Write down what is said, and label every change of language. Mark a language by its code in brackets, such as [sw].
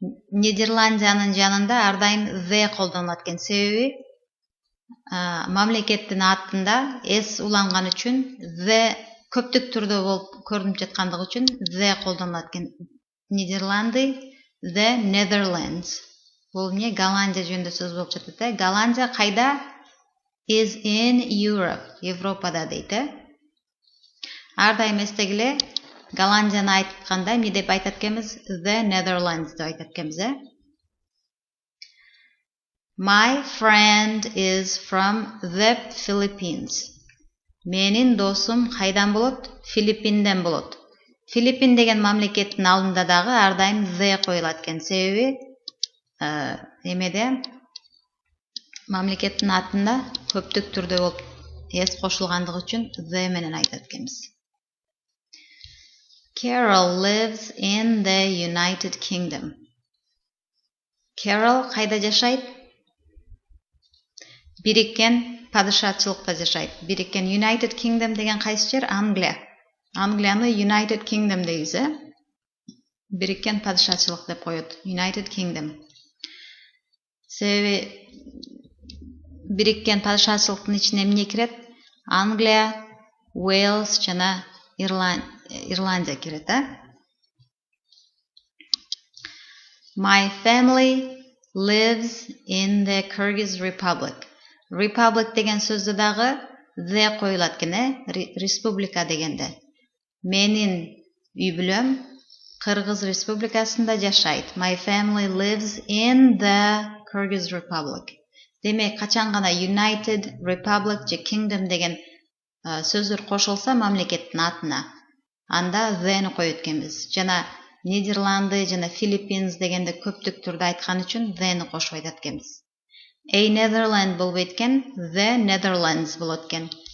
[ky] Нидерландиянын жанында ар дайым the колдонулат экен. Себеби мамлекеттин атында S уланган үчүн the көптүк түрдө болуп көрүнүп жаткандыгы үчүн the колдонулат экен. Нидерланды, the Netherlands. Бул эмне Голландия жөнүндө сөз болуп жатат. Голландия кайда? [en] Is in Europe. [ky] Европада дейт. Ар дайым эстегиле, Голландияны айтканда эмне деп айтат экенбиз? The Netherlands деп айтат экенбиз. [en] My friend is from the Philippines. [ky] Менин досум кайдан болот? Филиппинден болот. Филиппин деген мамлекеттин алдында дагы ар дайым the коюлат экен. Себеби эмеде мамлекеттин атында көптүк түрдө болуп s кошулгандыгы үчүн the менен айтат экенбиз. [en] Carol lives in the United Kingdom. [ky] Carol кайда жашайт? Бириккен падышачылыкта жашайт. Бириккен United Kingdom деген кайсы жер? Англия. Англияны United Kingdom дейбиз. Бириккен падышачылык деп коет. United Kingdom. Себеби бириккен падышачылыктын ичине эмне кирет? Англия, Уэльс жана Ирландия кирет. [en] My family lives in the Kyrgyz Republic. [ky] Republic деген сөздө дагы the коюлат экен, республика дегенде. Менин үй бүлөм Кыргыз Республикасында жашайт. [en] My family lives in the Kyrgyz Republic. [ky] Демек, качан гана United Republic же Kingdom деген сөздөр кошулса мамлекеттин атына, анда the-ни коюп эткенбиз. Жана Нидерланды жана Philippines дегенде көптүк түрдө айткан үчүн the-ни кошуп айтат экенбиз. A Netherland болбойт экен, the Netherlands болот экен.